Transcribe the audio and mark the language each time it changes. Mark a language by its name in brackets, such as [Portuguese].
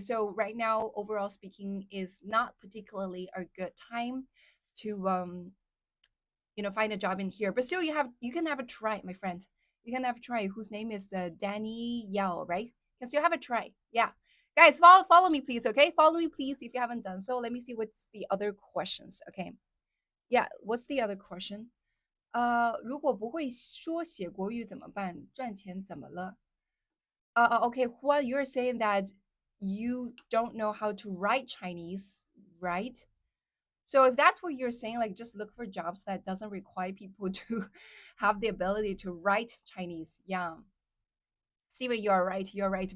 [English] So right now, overall speaking, is not particularly a good time to find a job in here. But still, you can have a try, my friend. You can have a try. Whose name is Danny Yao, right? You can still have a try. Yeah, guys, follow me, please. Okay, follow me, please. If you haven't done so, let me see what's the other questions. Okay, yeah, what's the other question? [Chinese] 如果不会说写国语怎么办？赚钱怎么了？ [English] Okay, Juan, you're saying that you don't know how to write Chinese, right? So if that's what you're saying, like just look for jobs that doesn't require people to have the ability to write Chinese. Yeah. Steven, you're right. You're right.